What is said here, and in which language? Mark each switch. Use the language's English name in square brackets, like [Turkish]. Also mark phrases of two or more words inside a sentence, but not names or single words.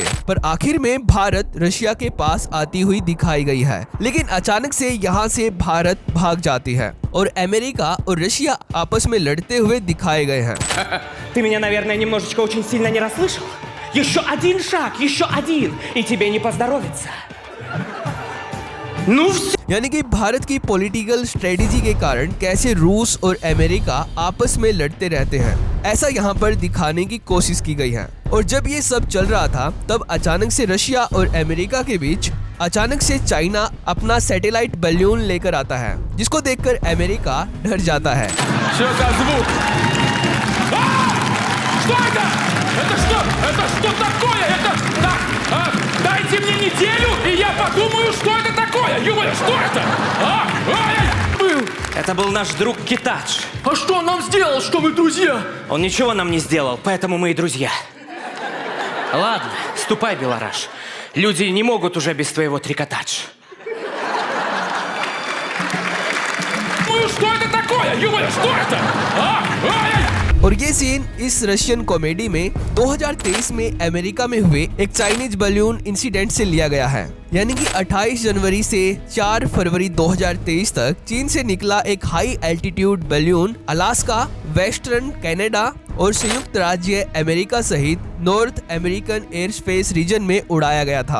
[Hindi] पर आखिर में भारत रशिया के पास आती हुई दिखाई गई है, लेकिन अचानक से यहाँ से भारत भाग जाती है और अमेरिका और रशिया आपस में लड़ते हुए दिखाए गए हैं। [Russian] Ты меня, наверное, немножечко очень сильно не расслышал. Еще один шаг, еще один, и тебе не поздоровится. Ну все. [Hindi] यानी कि भारत की [English] political strategy [Hindi] के कारण कैसे रूस और अमेरिका आपस में लड़ते रहते हैं, ऐसा यहाँ पर दिखाने की कोशिश की गई है। और जब ये सब चल रहा था तब अचानक से रशिया और अमेरिका के बीच अचानक से चाइना अपना [English] satellite balloon [Hindi] लेकर आता है, जिसको देखकर अमेरिका डर जाता है। [Russian] Что за звук? А! Что это? Это что? Это что такое? Это... дайте мне неделю, и я подумаю, что это такое. Юля, что это? Был. Это был наш друг Китадж. А что он нам сделал, что мы друзья? Он ничего нам не сделал, поэтому мы и друзья. Ладно, ступай, Белораш. Люди не могут уже без твоего трикотадж. Ну, что это такое? Юля, что это? [Hindi] और ये सीन इस [English] Russian comedy [Hindi] में 2023 में अमेरिका में हुए एक [English] Chinese balloon incident [Hindi] से लिया गया है। यानी कि 28 जनवरी से 4 फरवरी 2023 तक चीन से निकला एक [English] high altitude balloon [Hindi] अलास्का, वेस्टर्न कनाडा और संयुक्त राज्य अमेरिका सहित [English] North American air space region [Hindi] में उड़ाया गया था।